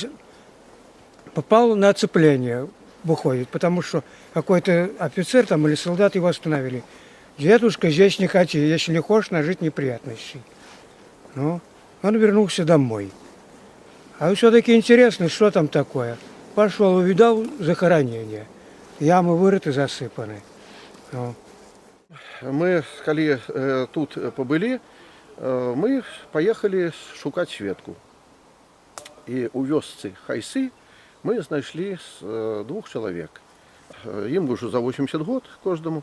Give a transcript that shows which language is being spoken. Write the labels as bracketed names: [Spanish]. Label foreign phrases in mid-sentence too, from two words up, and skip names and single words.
[Russian] Попал на оцепление, выходит, потому что какой-то офицер там или солдат его остановили. Дедушка, здесь не хоти, если не хочешь нажить неприятностей. Ну, он вернулся домой. А все-таки интересно, что там такое. Пошел, увидал захоронение. Ямы вырыты, засыпаны. Ну. [Belarusian] Мы, калі тут побылі, [Russian] мы поехали [Belarusian] шукаць Светку. І у вёсцы Хайсы мы знайшлі 2 чалавек. Ім ўжо за 80 год кожнаму.